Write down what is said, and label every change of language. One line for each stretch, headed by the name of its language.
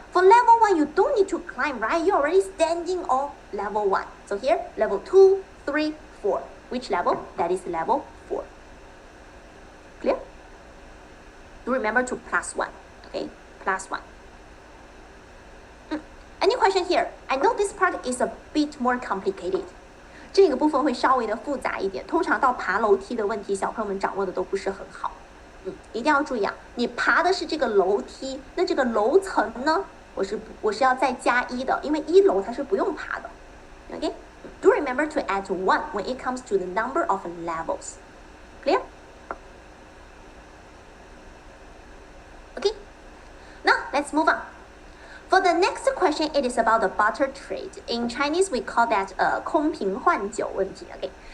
English: For level 1, you don't need to climb, right? You're already standing on level 1. So here, level 2, 3, 4. Which level? That is level 4. Clear? Do remember to plus 1. Okay, plus 1. Any question here? I know this part is a bit more complicated.
Chinese: 这个部分会稍微的复杂一点，通常到爬楼梯的问题，小朋友们掌握的都不是很好。一定要注意啊！你爬的是这个楼梯，那这个楼层呢？我是要再加1的，因为1楼它是不用爬的。
English: Okay? Do remember to add 1 when it comes to the number of levels. Clear? Okay. Now let's move on. For the next question, it is about the barter trade. In Chinese, we call that
Chinese: 空瓶换酒问题.
English: Okay.